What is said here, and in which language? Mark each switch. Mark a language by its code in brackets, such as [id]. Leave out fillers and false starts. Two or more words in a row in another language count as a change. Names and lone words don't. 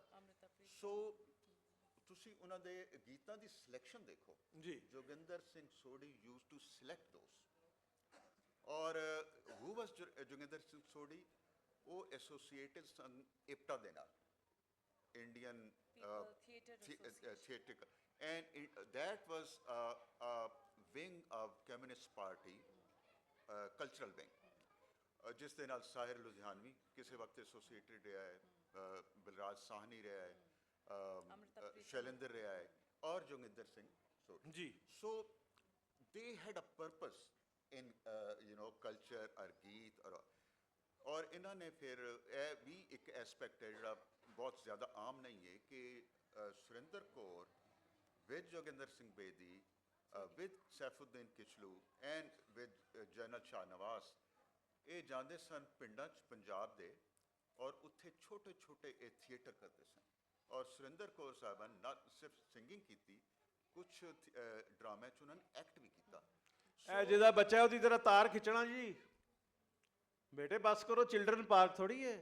[pa] ਸੋ ਤੁਸੀਂ ਉਹਨਾਂ ਦੇ ਗੀਤਾਂ ਦੀ ਸਿਲੈਕਸ਼ਨ ਦੇਖੋ ਜੀ, ਜੋਗਿੰਦਰ ਸਿੰਘ ਸੋਢੀ [en] used to select those. ਔਰ who was ਜੋਗਿੰਦਰ ਸਿੰਘ ਸੋਢੀ? [pa] ਉਹ ਐਸੋਸੀਏਟਡ ਸਨ ਇਪਟਾ ਦੇ ਨਾਲ, [en] Indian theatre, and that was a wing of Communist Party, cultural wing, [pa] ਜਿਸ ਦੇ ਨਾਲ ਸਾਹਿਰ ਲੁਧਿਆਣਵੀ ਕਿਸੇ ਵਕਤ ਐਸੋਸੀਏਟਡ ਰਿਹਾ ਹੈ, ਬਲਰਾਜ ਸਾਹਨੀ ਰਿਹਾ ਹੈ, ਸ਼ੈਲੇਂਦਰ ਰਿਹਾ ਹੈ, ਔਰ ਜੋਗਿੰਦਰ ਸਿੰਘ ਸੋਢੀ ਜੀ। ਸੋ [en] they had a purpose in culture or [pa] ਗੀਤ, ਔਰ ਇਹਨਾਂ ਨੇ ਫਿਰ ਇਹ ਵੀ ਇੱਕ ਐਸਪੈਕਟ ਹੈ ਜਿਹੜਾ ਬਹੁਤ ਜ਼ਿਆਦਾ ਆਮ ਨਹੀਂ ਹੈ ਕਿ ਸੁਰਿੰਦਰ ਕੌਰ [en] with Joginder Singh Bedi, with Saifuddin Kichlu, and with General Shah Nawaz, [pa] ਇਹ ਜਾਂਦੇ ਸਨ ਪਿੰਡਾਂ 'ਚ ਪੰਜਾਬ ਦੇ, ਔਰ ਉੱਥੇ ਛੋਟੇ ਛੋਟੇ ਇਹ ਥੀਏਟਰ ਕਰਦੇ ਸਨ। ਔਰ ਸੁਰਿੰਦਰ ਕੌਰ ਸਾਹਿਬਾ ਨੇ ਨਾ ਸਿਰਫ ਸਿੰਗਿੰਗ ਕੀਤੀ, ਕੁਛ ਡਰਾਮੇ 'ਚ ਉਹਨਾਂ ਨੇ ਐਕਟ ਵੀ ਕੀਤਾ। ਇਹ ਜਿਹਦਾ ਬੱਚਾ ਉਹਦੀ ਤਰ੍ਹਾਂ ਤਾਰ ਖਿੱਚਣਾ ਜੀ, ਬੇਟੇ ਬਸ ਕਰੋ, [en] children park [pa] ਥੋੜੀ ਹੈ।